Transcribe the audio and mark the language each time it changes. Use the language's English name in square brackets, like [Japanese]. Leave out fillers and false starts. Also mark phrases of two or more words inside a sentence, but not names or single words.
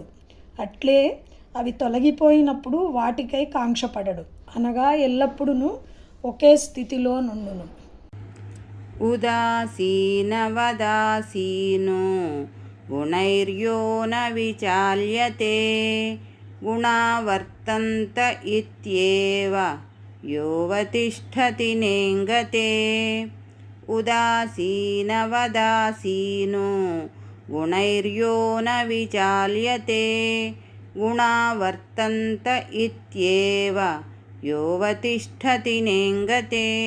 [Telugu] అట్లే అవి తొలగిపోయినప్పుడు వాటికై కాంక్షపడడు, అనగా ఎల్లప్పుడూ ఒకే స్థితిలో నుండును. [Sanskrit] उदासीनवदासीनो गुणैर्यो न विचाल्यते गुणा वर्तन्त इत्येव योऽवतिष्ठति नेङ्गते उदासीनवदासीनो गुणैर्यो न विचाल्यते गुणा वर्तन्त इत्येव योऽवतिष्ठति नेङ्गते